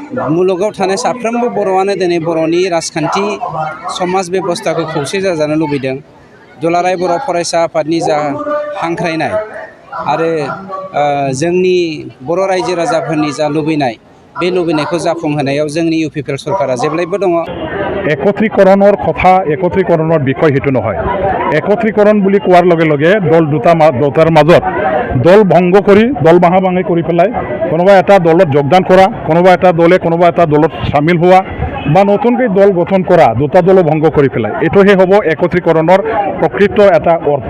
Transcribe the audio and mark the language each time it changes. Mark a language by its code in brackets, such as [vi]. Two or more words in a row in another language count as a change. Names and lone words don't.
[brx] मुलुगाव थानाय साफ्रोमबो बर'आनो दिनै बर'नि राजखान्थि समाज बेबस्थाखौ खौसे जाजानो लुबैदों। दुलाराय बर' फरायसा आफादनि जा हांख्रायनाय आरो जोंनि बर' रायजो राजाफोरनि जा लुबैनाय बे लुबैनायखौ जाफुंहोनायाव जोंनि इउपिपिएल सरकारा जेब्लायबो दङ। [as] একত্ৰীকৰণৰ কথা একত্ৰীকৰণৰ বিষয় সেইটো নহয়। একত্ৰীকৰণ বুলি কোৱাৰ লগে লগে দল দুটাৰ মাজত দল ভংগ কৰি দল ভাঙি কৰি পেলাই কোনোবা এটা দলত যোগদান কৰা, কোনোবা এটা দলে কোনোবা এটা দলত চামিল হোৱা বা নতুনকৈ দল গঠন কৰা, দুটা দল ভংগ কৰি পেলাই এইটোহে হ'ব একত্ৰীকৰণৰ প্ৰকৃত এটা অৰ্থ।